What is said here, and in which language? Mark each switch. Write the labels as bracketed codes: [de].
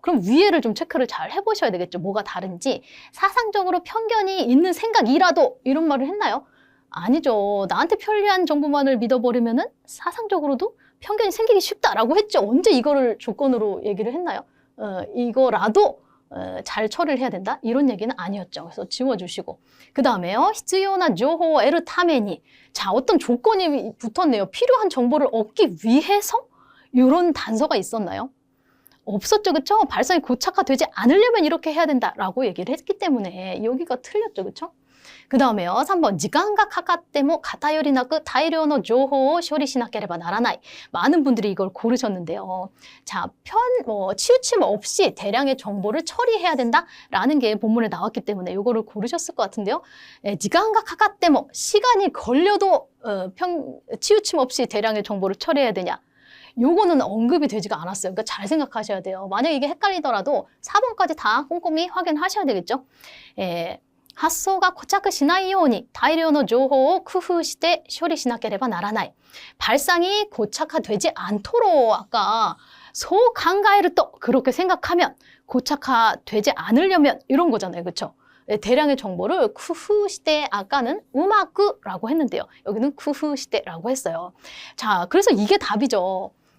[ko] 그럼 위에를 좀 체크를 잘 해보셔야 되겠죠. 뭐가 다른지. 사상적으로 편견이 있는 생각이라도 이런 말을 했나요? 아니죠. 나한테 편리한 정보만을 믿어버리면은 사상적으로도 편견이 생기기 쉽다라고 했죠. 언제 이거를 조건으로 얘기를 했나요? 이거라도 잘 처리를 해야 된다? 이런 얘기는 아니었죠. 그래서 지워주시고. 그 다음에요. [ja] 必要な情報を得るために. [ko] 자, 어떤 조건이 붙었네요. 필요한 정보를 얻기 위해서? 이런 단서가 있었나요? 없었죠. 그쵸? 발상이 고착화되지 않으려면 이렇게 해야 된다라고 얘기를 했기 때문에 여기가 틀렸죠. 그쵸? 그 다음에요. 3번. [ja] 時間がかかっても偏りなく大量の情報を処理しなければならない. [ko] 많은 분들이 이걸 고르셨는데요. 자, 치우침 없이 대량의 정보를 처리해야 된다라는 게 본문에 나왔기 때문에 이거를 고르셨을 것 같은데요. [ja] 時間がかかっても [ko] 시간이 걸려도 치우침 없이 대량의 정보를 처리해야 되냐. 요거는 언급이 되지가 않았어요. 그러니까 잘 생각하셔야 돼요. 만약 이게 헷갈리더라도 4번까지 다 꼼꼼히 확인하셔야 되겠죠. [ja] 発想が固着しないように大量の情報を工夫して処理しなければならない. [ko] 발상이 고착화되지 않도록 아까 소 [ja] 考えると [ko] 그렇게 생각하면 고착화되지 않으려면 이런 거잖아요. 그렇죠? 대량의 정보를 쿠후시대 아까는 우마쿠라고 했는데요. 여기는 쿠후시대라고 했어요. 자, 그래서 이게 답이죠.